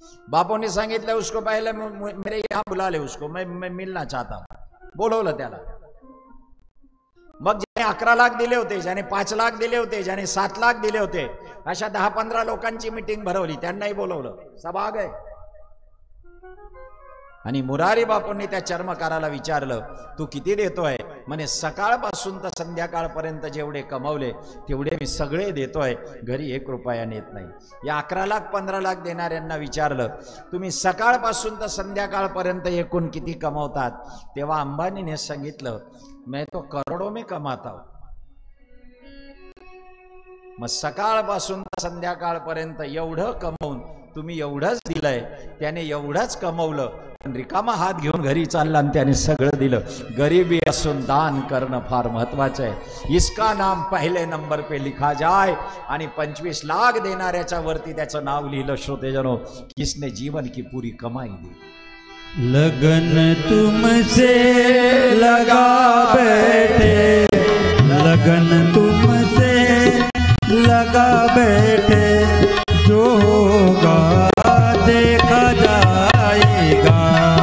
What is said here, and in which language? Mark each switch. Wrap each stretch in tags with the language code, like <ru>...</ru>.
<mr>बापू ने सांगितलं</mr> <hi>उसको पहले मेरे यहाँ बुला ले उसको, मैं मिलना चाहता हूं.</hi> <mr>बोलवलं त्याला. मग ज्याने 11 लाख दिले होते, ज्याने 5 लाख दिले होते, ज्याने 7 लाख दिले होते, अशा 10-15 लोकांची मीटिंग भरवली. त्यांनाही बोलवलं.</mr> <hi>सब आ गए.</hi> <mr>आणि मुरारी बापूंनी त्या चर्मकाराला विचारलं, तू किती देतोय? म्हणे सकाळपासून तर संध्याकाळपर्यंत जेवढे कमवले तेवढे मी सगळे देतोय, घरी 1 रुपया नेत नाही. या 11 लाख 15 लाख देणाऱ्यांना विचारलं, तुम्ही सकाळपासून तर संध्याकाळपर्यंत एकूण किती कमवतात? तेव्हा अंबानीने सांगितलं,</mr> <hi>मैं तो करोडों में कमाता हूं.</hi> <mr>मग सकाळपासून संध्याकाळपर्यंत एवढं कमवून तुम्ही एवढंच दिलंय, त्याने एवढंच कमवलं, रिकामा हात घेऊन घरी चालला आणि त्याने सगळं दिलं. गरिबी असून दान करणं फार महत्वाचं आहे.</mr> <hi>इसका नाम पहले नंबर पे लिखा जाए.</hi> <mr>आणि 25 लाख देणाऱ्याच्या वरती त्याचं नाव लिहिलं.</mr> <hi>श्रोतेजनो, किसने जीवन की पूरी कमाई दी. लगन तुमसे लगा बैठे, लगन तुमसे लगा बैठे, जो होगा देखा जाएगा.</hi>